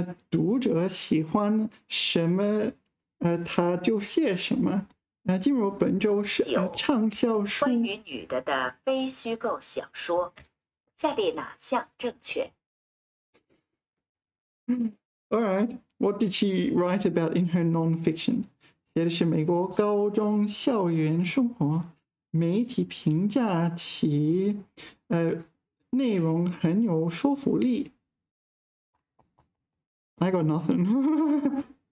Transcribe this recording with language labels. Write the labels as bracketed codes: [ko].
[zh] 读者喜欢什么，他就写什么。进入本周是畅销书。关于女的非虚构小说，下列哪项正确？ [en] All right. What did she write about in her non-fiction? [zh] 写的是美国高中校园生活，媒体评价其内容很有说服力。 [en] I got nothing.